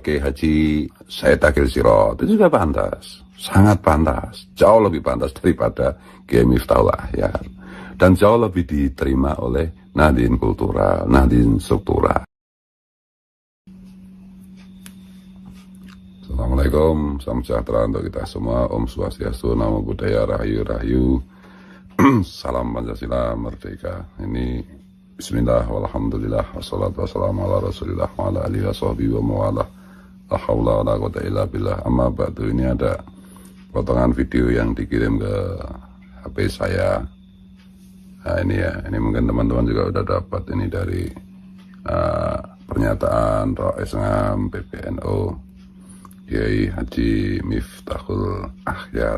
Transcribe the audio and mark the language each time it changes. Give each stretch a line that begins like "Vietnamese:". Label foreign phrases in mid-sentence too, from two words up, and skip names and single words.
Indonesian: Kiai Haji Said Akil Sirot, itu juga pantas, sangat pantas, jauh lebih pantas daripada Kiai Miftahul Ahyar, dan jauh lebih diterima oleh Nahdien Kultural, Nahdien Struktural. Assalamualaikum, salam sejahtera untuk kita semua. Om Swastiastu, Namo Buddhaya, Rahayu Rahayu. Salam Pancasila Merdeka.
Arabic: Ini بسم الله والحمد لله والصلاة والسلام على رسول الله وعلى آله وصحبه ومن والاه. لا حول ولا قوة إلا بالله. أما بعد,
Indonesian: ini ada potongan video yang dikirim ke HP saya. Nah ini ya, ini mungkin teman-teman juga udah dapat ini dari pernyataan Rais Ngam PBNU Kiai Haji Miftahul Ahyar.